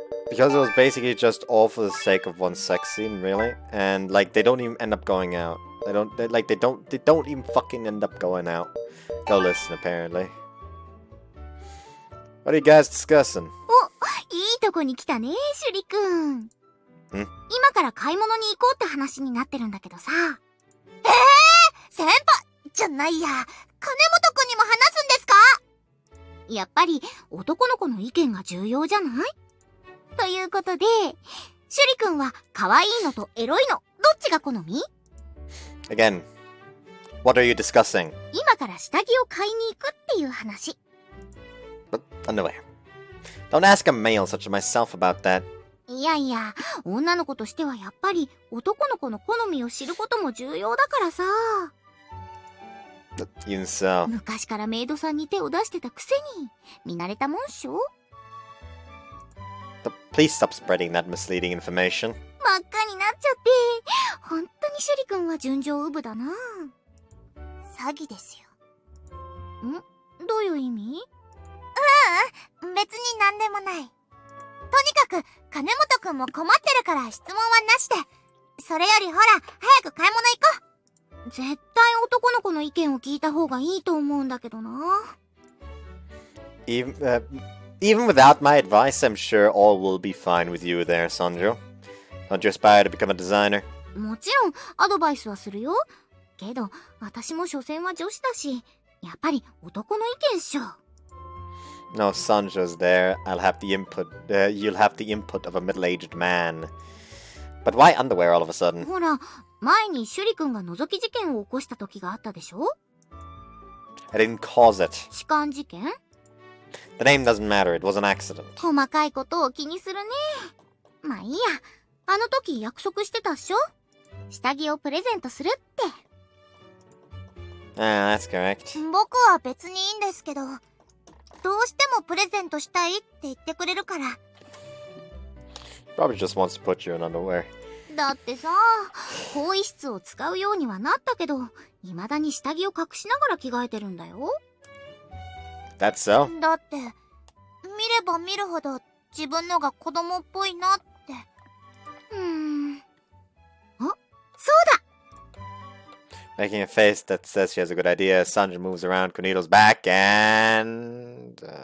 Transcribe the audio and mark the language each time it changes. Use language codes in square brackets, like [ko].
[en] Because it was basically just all for the sake of one sex scene, really. And like they don't even end up going out. They don't even fucking end up going out. Go listen, apparently. What are you guys discussing? [ja] お、いいとこに来たね、シュリ君。今から買い物に行こうって話になってるんだけどさ。先輩じゃないや、金本くんにも話すんですか？やっぱり男の子の意見が重要じゃない？ということで、シュリ君は可愛いのとエロいの、どっちが好み？ [en] Again, what are you discussing? [ja] 今から下着を買いに行くっていう話。 [en] But anyway, don't ask a male such as myself about that. [ja] いやいや、女の子としてはやっぱり男の子の好みを知ることも重要だからさ。 [en] Even so. [ja] 昔からメイドさんに手を出してたくせに、見慣れたもんっしょ。 [en] Please stop spreading that misleading information. [ja] 真っ赤になっちゃって、本当にシュリ君は純情ウブだな。詐欺ですよ。ん？どういう意味？別に何でもない。とにかく、金本くんも困ってるから質問はなしで。それよりほら、早く買い物行こう。絶対男の子の意見を聞いた方がいいと思うんだけどな。 [en] Even without my advice, I'm sure all will be fine with you there, Sanjo. Don't you aspire to become a designer? [ja] もちろん、アドバイスはするよ。けど、私も所詮は女子だし、やっぱり男の意見っしょ。 [en] No, Sanjo's there. You'll have the input of a middle-aged man. But why underwear all of a sudden? [ja] ほら、前にシュリ君が覗き事件を起こした時があったでしょ？ [en] I didn't cause it. [ja] 痴漢事件？ [en] The name doesn't matter. It was an accident. [ja] 細かいことを気にするね。まあいいや。あの時約束してたっしょ？下着をプレゼントするって。 [en] Ah, that's correct. [ja] 僕は別にいいんですけど、どうしてもプレゼントしたいって言ってくれるから。 [en] Probably just wants to put you in underwear. [ja] だってさ、更衣室を使うようにはなったけど、未だに下着を隠しながら着替えてるんだよ。 [en] That's so? [ja] だって、見れば見るほど自分のが子供っぽいなって。あ、そうだ！ [en] Making a face that says she has a good idea, Sanjo moves around Kunito's back and...